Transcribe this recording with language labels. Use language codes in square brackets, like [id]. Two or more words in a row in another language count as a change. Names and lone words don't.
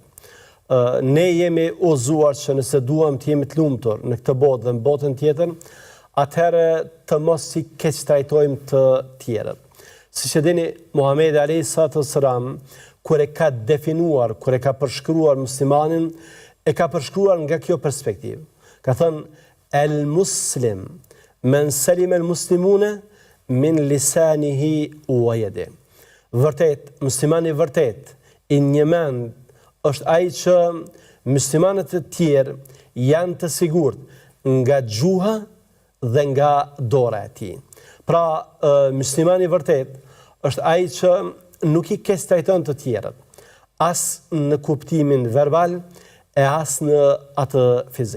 [sq] Ne jemi udhëzuar që nëse duam të jemi të lumtur në këtë botë dhe në botën tjetër, atëherë të mos i keq trajtojmë të tjerët. Siç e dini, Muhamedi [ar] عليه السلام [sq] kur e ka definuar, kur e ka përshkruar muslimanin, e ka përshkruar nga kjo perspektivë. Ka thënë: [ar] "المسلم من سلم المسلمون من لسانه ويده." [sq] Vërtet, muslimani vërtet i një mend është ai që muslimanët e tjerë janë të sigurt nga gjuha dhe nga dora e tij. Pra, muslimani vërtet është ai që nuk i keq trajton të tjerët, as në kuptimin verbal e as në atë fizik.